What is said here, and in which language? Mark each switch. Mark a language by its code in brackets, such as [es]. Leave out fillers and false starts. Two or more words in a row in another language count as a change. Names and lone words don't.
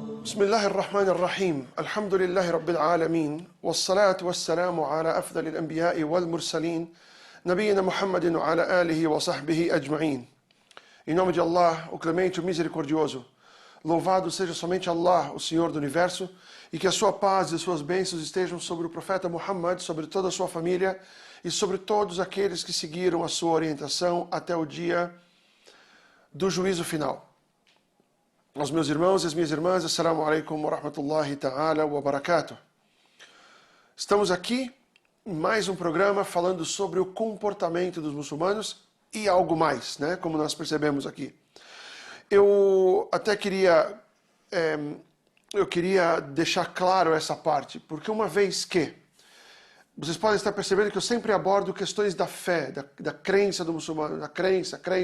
[ar] بسم الله الرحمن الرحيم الحمد لله رب العالمين والصلاة والسلام على أفضل الأنبياء والمرسلين نبينا محمد وعلى آله وصحبه أجمعين. [pt] Em nome de Allah, o clemente, o misericordioso, louvado seja somente Allah, o Senhor do Universo, e que a sua paz e suas bênçãos estejam sobre o profeta Muhammad, sobre toda a sua família e sobre todos aqueles que seguiram a sua orientação até o dia do juízo final. Aos meus irmãos e as minhas irmãs, [ar] السلام عليكم ورحمة الله تعالى وبركاته. [pt] Estamos aqui em mais um programa falando sobre o comportamento dos muçulmanos e algo mais, né? Como nós percebemos aqui. Eu até queria deixar claro essa parte, porque uma vez que vocês podem estar percebendo que eu sempre abordo questões da fé, da crença do muçulmano, da crença.